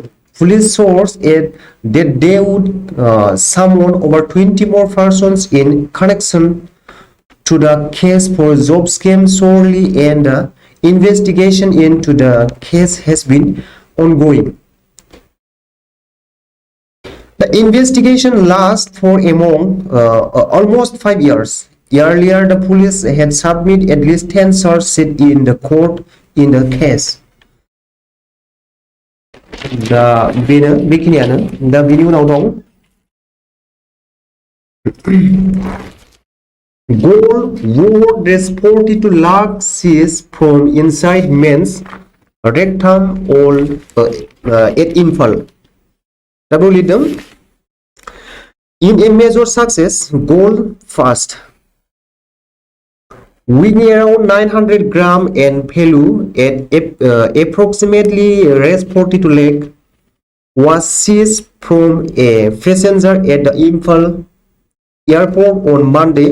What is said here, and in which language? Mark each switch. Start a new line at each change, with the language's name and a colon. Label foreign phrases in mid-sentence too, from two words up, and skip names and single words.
English: Police sources add that they would summon over 20 more persons in connection to the case for job scam solely, and the investigation into the case has been ongoing. The investigation lasts for almost 5 years. Earlier, the police had submitted at least 10 charge sheets in the court in the case.
Bodo: दा बेनो बेखिनियानो दा बिनि उनाव दं
English: gold worth raised 42 lakh seized from inside men's rectum all at Imphal.
Bodo: दा बेयाव लिरदों
English: in a major success, gold fast weighing around 900 gram and value at approximately raised 42 lakh was seized from a passenger at the Imphal airport on Monday.